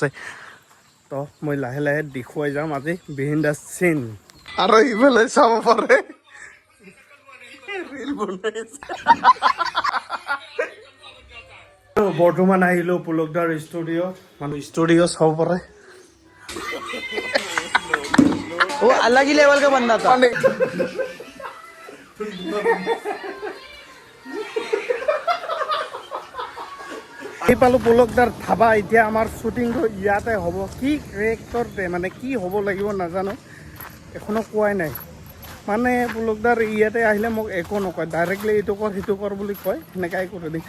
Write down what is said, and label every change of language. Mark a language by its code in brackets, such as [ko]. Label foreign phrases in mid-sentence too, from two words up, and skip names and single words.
[as] তো মই লাহে লাহে দেখুৱাই যাম আজি [en] behind the scene. [as] আৰু এইফালে চাব পাৰে ৰীল বনাইছে। বৰ্তমান আহিলোঁ পুলকদাৰ ষ্টুডিঅ', মানে ষ্টুডিঅ' চাব পাৰে। [hi] वो अलग ही लेवल का बंदा था। [as] পালো পুলকদাৰ ধাবা। এতিয়া আমাৰ শ্বুটিংটো ইয়াতে হ'ব। কি কেৰেক্টাৰতে মানে কি হ'ব লাগিব নাজানো, এখনো কোৱাই নাই। মানে পুলকদাৰ ইয়াতে আহিলে মোক একো নকয়, ডাইৰেক্টলি এইটো কৰ সেইটো কৰ বুলি কয়, সেনেকাই কৰি দিম।